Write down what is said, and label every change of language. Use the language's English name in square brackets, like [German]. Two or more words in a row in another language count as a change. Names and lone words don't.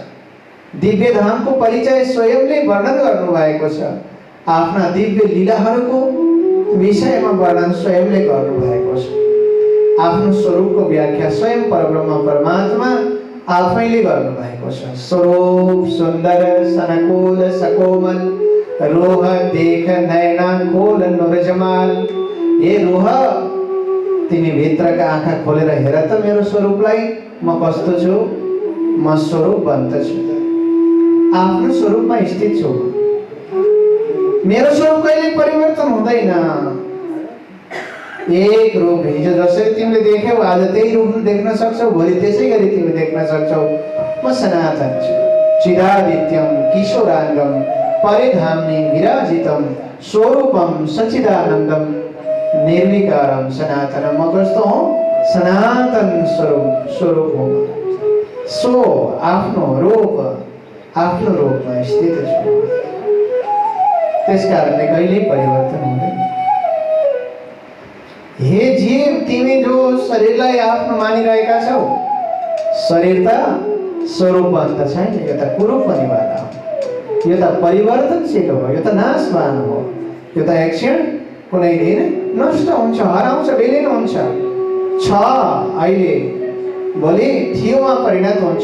[Nepali] दिव्य धाम को परिचय स्वयंले वर्णन गर्नु भएको छ आफ्ना दिव्य लीलाहरूको विषयमा वर्णन स्वयंले गर्नु भएको छ आफ्नो स्वरूपको व्याख्या स्वयं परब्रह्म परमात्मा आफैले गर्नु भएको छ [Hindi] स्वरूप सुन्दर सनकोल सकोमल रोह देख नयना खोल नुरजमाल ए रोह [Nepali] तिमी भित्रका आँखा खोलेर हेर त मेरो स्वरूपलाई म कस्तो छु म स्वरूपवन्त छु आफ्नो स्वरूपमा स्थित छु मेरो स्वरूप कहिले परिवर्तन हुँदैन। एक रूप हिजो जसरी तिमीले देख्यौ आज त्यही रूप देख्न सक्छौ, भोलि त्यसै गरी तिमी देख्न सक्छौ। म सनातन छु, [Sanskrit] चिदादित्यम किशोराङ्गम परिधाम्नि विराजितम स्वरूपम सच्चिदानन्दम निर्विकारम सनातनम। [Nepali] म कस्तो हौ? सनातन स्वरूप हो। सो आफ्नो रूपमा स्थित छु। त्यसकारणले कहिल्यै परिवर्तन हुँदैन। हे जीव, तिमी जो शरीरलाई आफ्नो मानिरहेका छौ, शरीर त स्वरूपवन्त छैन, यो त कुरूप पनि वाला हो, यो त परिवर्तनशील हो, यो त नाशवान हो, यो त एकक्षण कुनै दिन नष्ट हुन्छ, हराउँछ, विलीन हुन्छ, छ अहिले भोलि थियोमा परिणत हुन्छ।